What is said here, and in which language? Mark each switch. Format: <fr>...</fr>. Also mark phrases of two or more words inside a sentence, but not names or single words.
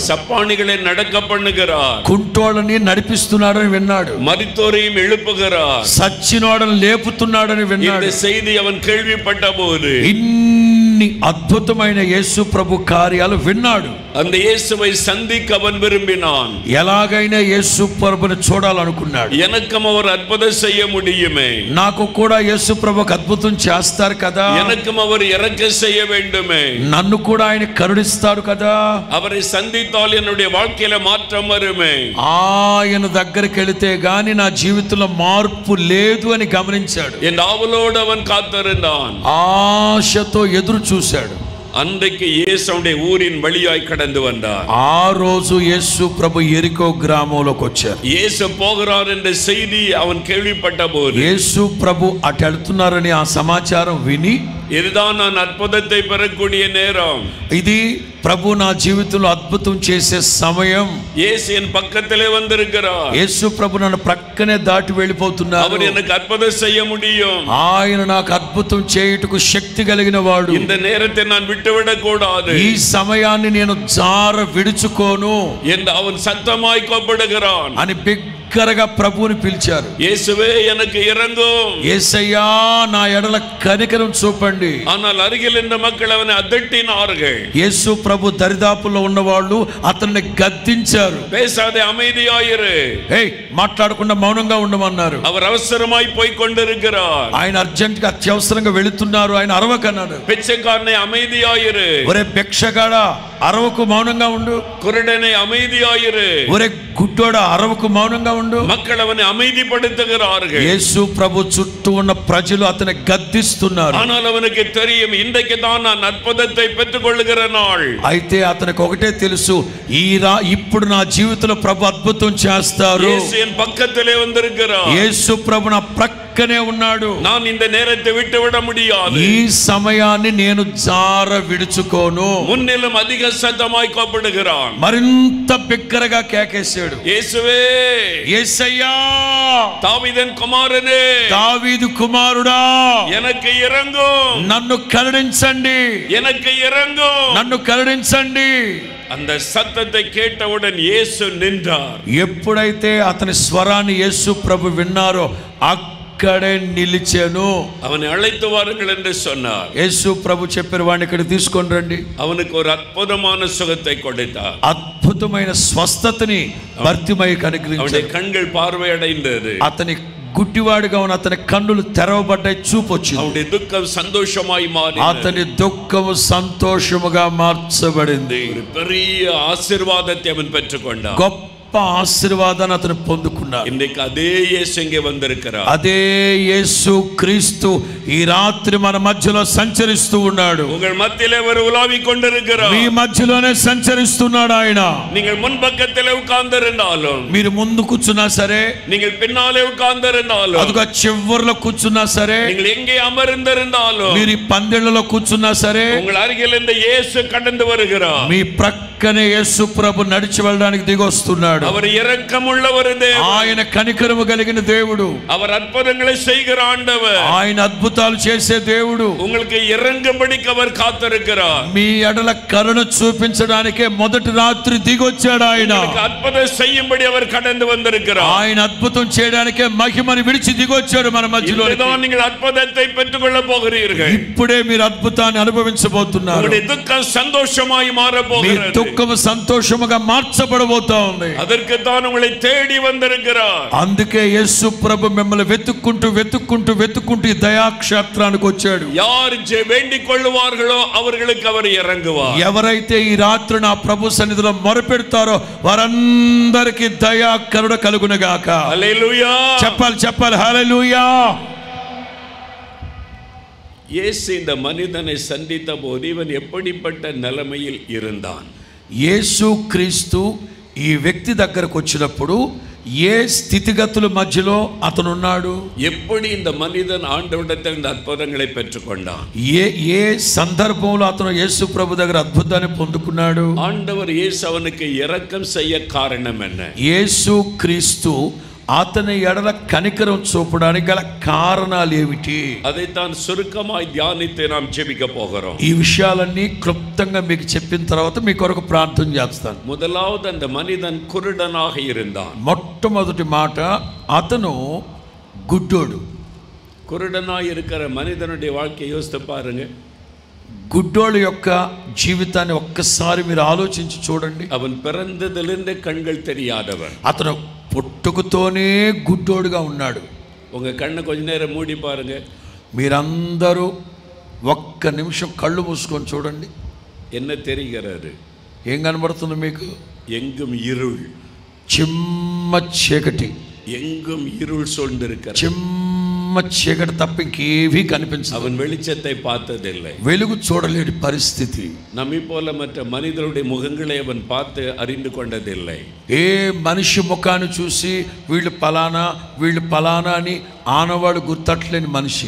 <ta>சப்பானிகளை நடக்க பண்ணுகிறார்.</ta> <te>కుంటోళ్ళని నడిపిస్తున్నాడని విన్నాడు.</te> <ta>மரித்தோரையும் எழுப்புகிறார்.</ta> <te>సచ్చినోడని లేపుతున్నాడని</te> <ta>இந்த</ta> <te>విన్నాడు.</te> <ta>செய்தி அவன் கேள்விப்பட்ட போது</ta> <te>ఇన్ని అద్భుతమైన యేసు ప్రభు కార్యాలు విన్నాడు.</te> <ta>அந்த இயேசுவை சந்திக்க அவன் விரும்பினான்.</ta> <te>ఎలాగైనా యేసు ప్రభుని చూడాలనుకున్నాడు.</te> <ta>எனக்கும் அவர் அற்புதம் செய்ய முடியுமே,</ta> <te>నాకు కూడా యేసు ప్రభు ఒక అద్భుతం చేస్తారు కదా,</te> <ta>எனக்கும் அவர் இறக்க செய்ய வேண்டுமே,</ta> <te>నన్ను కూడా ఆయన కరుణిస్తారు కదా,</te> <ta>அவரை சந்தித்தால் என்னுடைய வாழ்க்கையில மாற்றம் வருமே,</ta> <te>ఆయన దగ్గరికి వెళితే గాని నా జీవితంలో మార్పు లేదు అని గమనించాడు.</te> <ta>என் ஆவலோடு அவன் காத்திருந்தான்.</ta> <te>ఆశతో ఎదురు చూశాడు.</te> <ta>அன்றைக்கு இயேசுடைய ஊரின் வழியாய் கடந்து வந்தார்.</ta> <te>ఆ రోజు యేసు ప్రభు ఎరికో గ్రామంలోకి వచ్చారు.</te> <ta>இயேசு போகிறார் என்ற செய்தி அவன் கேள்விப்பட்ட போது,</ta> <te>యేసు ప్రభు అటు వెళ్తున్నారని ఆ సమాచారం విని,</te> <ta>இதுதான் நான் அற்புதத்தை பெறக்கூடிய நேரம்,</ta> <te>ఇది ప్రభు నా జీవితంలో అద్భుతం చేసే సమయం,</te> <ta>இயேசு என் பக்கத்திலே வந்திருக்கிறார்,</ta> <te>యేసు ప్రభు నన్ను ప్రక్కనే దాటి వెళ్ళిపోతున్నారు,</te> <ta>அவர் எனக்கு அற்புதம் செய்ய முடியும்,</ta> <te>ఆయన నాకు అద్భుతం చేయుటకు శక్తి కలిగిన వాడు,</te> <ta>இந்த நேரத்தை நான் விட்டுவிடக் கூடாது,</ta> <te>ఈ సమయాన్ని నేను జార విడుచుకోను</te> <ta>என்று அவன் சத்தமாய் கூப்பிடுகிறான்.</ta> <te>అని బిగ్గరగా ప్రభువుని పిలిచారు.</te> <ta>இயேசுவே எனக்கு இரங்கும்.</ta> <te>యేసయ్యా నా ఎడల కనికరం చూపండి.</te> <ta>ஆனால் అరిగిల్ இந்த மக்கள் அவனை அதட்டினார்கள்.</ta> <te>యేసు ప్రభు దరిదాపుల్లో ఉన్నవాళ్ళు అతన్ని గద్దించారు.</te> <ta>பேசாதே, அமைதியாயிரு,</ta> <te>ఏయ్ మాట్లాడకుండా మౌనంగా ఉండమన్నారు.</te> <ta>அவர் அவசரமாய் போய் கொண்டிருக்கிறார்,</ta> <te>ఆయన అర్జెంట్ గా అత్యవసరంగా వెళుతున్నారు, ఆయన అరవకన్నాడు.</te> <ta>பிச்சைக்காரனை அமைதியாயிரு,</ta> <te>ఒరే భిక్షగాడా అరవకు మౌనంగా ఉండు,</te> <ta>குருடனை அமைதியாயிரு,</ta> <te>ఒరే గుడ్డోడా అరవకు మౌనంగా ఉండు.</te> <ta>மக்கள் அவனை அமைதிப்படுத்துகிறார்கள்.</ta> <te>యేసు ప్రభు చుట్టూ ఉన్న ప్రజలు అతన్ని గద్దిస్తున్నారు.</te> <ta>ஆனால் அவனுக்கு தெரியும், இன்றைக்கு தான் நான் அற்புதத்தை பெற்றுக் கொள்ளுகிற நாள்.</ta> <te>అయితే అతనికి ఒకటే తెలుసు, ఇప్పుడు నా జీవితంలో ప్రభు అద్భుతం చేస్తారు.</te> <ta>இயேசு என் பக்கத்திலே வந்திருக்கிறார்,</ta> <te>యేసు ప్రభు నా ప్రక్కనే ఉన్నాడు,</te> <ta>நான் இந்த நேரத்தை விட்டு விட முடியாது,</ta> <te>ఈ సమయాన్ని నేను జార విడుచుకోను.</te> <ta>முன்னிலும் அதிக சத்தமாய் கூப்பிடுகிறான்.</ta> <te>మరింత బిగ్గరగా కేకేశాడు,</te> <ta>இயேசுவே,</ta> <te>యేసయ్యా</te> <ta>தாவீதின் குமாரனே,</ta> <te>దావీదు కుమారుడా</te> <ta>எனக்கு இரங்கும்,</ta> <te>నన్ను కరుణించండి,</te> <ta>எனக்கு இரங்கும்.</ta> <te>నన్ను కరుణించండి.</te> <ta>அந்த சத்தத்தை கேட்டவுடன் இயேசு நின்றார்.</ta> <te>ఎప్పుడైతే అతని స్వరాన్ని యేసు ప్రభు విన్నారో అక్కడే నిలిచాను.</te> <ta>அவனை அழைத்து வாருங்கள் என்று சொன்னார்.</ta> <te>యేసు ప్రభు చెప్పారు, వాడిని ఇక్కడ తీసుకొని రండి.</te> <ta>அவனுக்கு ஒரு அற்புதமான சுகத்தை கொடுத்தார்.</ta> <te>అద్భుతమైన స్వస్థతని భర్తిమయ్యకు</te> <ta>அவனுடைய</ta> <te>అనుగ్రహించారు.</te> <ta>கண்கள் பார்வையடைந்தது.</ta> <te>అతని గుడ్డివాడిగా ఉన్న అతని కన్నులు తెరవబడ్డాయి, చూపు వచ్చింది.</te> <ta>அவருடைய துக்கம் சந்தோஷமாய் மாறினது.</ta> <te>అతని దుఃఖము సంతోషముగా మార్చబడింది.</te> <ta>ஒரு பெரிய ஆசீர்வாதத்தை அவன் பெற்றுக்கொண்டான்.</ta> <te>గొప్ప ఆశీర్వాదాన్ని అతను పొందుకున్నాడు.</te> <ta>இன்னைக்கு அதே இயேசு இங்கே வந்திருக்கிறார்.</ta> <te>అదే యేసు క్రీస్తు ఈ రాత్రి మన మధ్యలో సంచరిస్తూ ఉన్నాడు.</te> <ta>உங்கள் மத்தியிலே அவர் உலாவிக் கொண்டிருக்கிறார்.</ta> <te>మీ మధ్యలోనే సంచరిస్తున్నాడు ఆయన.</te> <ta>நீங்கள் முன்பக்கத்திலே உட்கார்ந்திருந்தாலும்,</ta> <te>మీరు ముందు కూర్చున్నా సరే,</te> <ta>நீங்கள் பின்னாலே உட்கார்ந்திருந்தாலும்,</ta> <te>అదుగా చివర్లో కూర్చున్నా సరే,</te> <ta>நீங்கள் எங்கே அமர்ந்திருந்தாலும்,</ta> <te>మీరు ఈ పందిళ్ళలో కూర్చున్నా సరే,</te> <ta>உங்கள் அருகில் இந்த இயேசு கடந்து வருகிறார்.</ta> <te>మీ ప్రక్కనే యేసు ప్రభు నడిచి వెళ్ళడానికి దిగొస్తున్నాడు.</te> <ta>அவர் இரக்கமுள்ளவர் தேவன்.</ta> <te>ఆయన కనికరము కలిగిన దేవుడు.</te> <ta>அவர் అద్భుతங்களை செய்கிற ஆண்டவர்.</ta> <te>ఆయన అద్భుతాలు చేసే దేవుడు.</te> <ta>உங்களுக்கு இறங்கும்படிக்கு அவர் காத்திருக்கிறார்.</ta> <te>మీ ఎడల కరుణ చూపించడానికే మొదటి రాత్రి దిగొచ్చాడు ఆయన.</te> <ta>உங்களுக்கு அற்புதம் செய்யும்படி அவர் கடந்து வந்திருக்கிறார்.</ta> <te>ఆయన అద్భుతం చేయడానికే మహిమను విడిచి దిగొచ్చాడు మన మధ్యలో.</te> <ta>இப்பதான் நீங்கள் அற்புதத்தை பெற்றுக்கொள்ள போகிறீர்கள்.</ta> <te>ఇప్పుడే మీరు అద్భుతాన్ని అనుభవించబోతున్నారు.</te> <ta>உங்களுடைய துக்கம் சந்தோஷமாய் மாற</ta> <te>మీ</te> <ta>போகிறது.</ta> <te>దుఃఖము సంతోషముగా మార్చబడబోతా ఉంది.</te> <ta>அதற்கு தான் உங்களை தேடி வந்திருக்கிறார்.</ta> <te>అందుకే యేసు ప్రభు మిమ్మల్ని వెతుక్కుంటూ వెతుక్కుంటూ వెతుక్కుంటూ ఈ దయాక్షేత్రానికి వచ్చాడు.</te> <ta>யார் வேண்டிக் கொள்ளுவார்களோ அவர்களுக்கு அவர் இறங்குவார்.</ta> <te>ఎవరైతే ఈ రాత్రి నా ప్రభు సన్నిధిలో మొరపెడతారో వారందరికీ దయా కరుణ కలుగునుగాక. హల్లెలూయా. చెప్పాలి హల్లెలూయా.</te> <ta>இயேசு இந்த மனிதனை சந்தித்த போது இவன் எப்படிப்பட்ட நிலைமையில் இருந்தான்?</ta> <te>యేసు క్రీస్తు ఈ వ్యక్తి దగ్గరకు వచ్చినప్పుడు ఏ స్థితిగతుల మధ్యలో అతను ఉన్నాడు?</te> <ta>எப்படி இந்த மனிதன் ஆண்டவரிடத்தில் இந்த அற்புதங்களை பெற்றுக்கொண்டான்?</ta> <te>ఏ సందర్భంలో అతను యేసు ప్రభు దగ్గర అద్భుతాన్ని పొందుకున్నాడు?</te> <ta>ஆண்டவர் இயேசு அவனுக்கு இரக்கம் செய்ய காரணம் என்ன?</ta> <te>యేసు క్రీస్తు అతని ఎడల కనికరం చూపడానికి గల కారణాలు ఏమిటి?</te> <ta>అதைத்தான் சுருக்கமாய் தியானித்து நாம் ஜெபிக்க போகிறோம்.</ta> <te>ఈ విషయాలన్నీ క్లుప్తంగా మీకు చెప్పిన తర్వాత మీ కొరకు ప్రార్థన చేస్తాను.</te> <ta>முதலாவது அந்த மனிதன் குருடனாக இருந்தான்.</ta> <te>మొట్టమొదటి మాట, అతను గుడ్డోడు.</te> <ta>குருடனாய் இருக்கிற மனிதனுடைய வாழ்க்கையை யோசித்து பாருங்க.</ta> <te>గుడ్డోడు యొక్క జీవితాన్ని ఒక్కసారి మీరు ఆలోచించి చూడండి.</te> <ta>அவன் பிறந்ததிலிருந்து கண்கள் தெரியாதவன்.</ta> <te>అతను పుట్టుకతోనే గుడ్డోడుగా ఉన్నాడు.</te> <ta>உங்க கண்ணை கொஞ்ச நேரம் மூடி பாருங்க.</ta> <te>మీరందరూ ఒక్క నిమిషం కళ్ళు మూసుకొని చూడండి.</te> <ta>என்ன தெரிகிறது?</ta> <te>ఏం కనబడుతుంది మీకు?</te> <ta>எங்கும் இருள்,</ta> <te>చిమ్మ చీకటి.</te> <ta>எங்கும் இருள் சூழ்ந்திருக்கிறது.</ta> <te>చిమ్మ చీకటి తప్ప ఇంకేవీ కనిపించదు.</te> <ta>அவன் வெளிச்சத்தை பார்த்ததில்லை.</ta> <te>వెలుగు చూడలేని పరిస్థితి.</te> <ta>நம்மை போல மற்ற மனிதருடைய முகங்களை அவன் பார்த்து அறிந்து கொண்டதில்லை.</ta> <te>ఏ మనిషి ముఖాన్ని చూసి వీళ్ళు పలానా అని ఆనవాడు గుర్తట్లేని మనిషి.</te>